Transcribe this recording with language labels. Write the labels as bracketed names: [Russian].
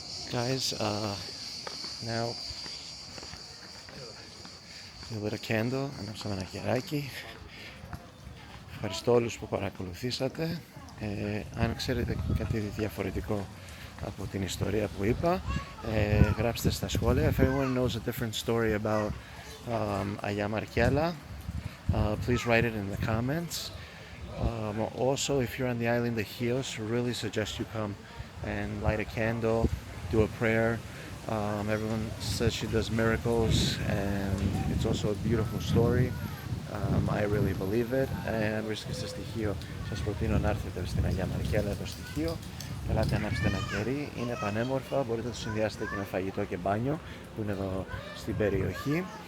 [English] Guys, now we lit a candle, [Greek] ανάψαμε ένα κεράκι. Ευχαριστώ όλους που παρακολουθήσατε. Αν ξέρετε κάτι διαφορετικό από την ιστορία που είπα, γράψτε στα σχόλια. [English] If anyone knows a different story about Αγία Markella, please write it in the comments. Also, if you're on the island of Chios, really suggest you come and light a candle, do a prayer. Everyone says she does miracles, and it's also a beautiful story. I really believe it. [Greek] And βρίσκεστε στη Χίο, σας προτείνω να έρθετε στην Αγία Μαρκέλλα εδώ στη Χίο. Ελάτε να ανάψετε ένα κερί, είναι πανέμορφα, μπορείτε να το συνδυάσετε και με φαγητό και μπάνιο που είναι εδώ στην περιοχή.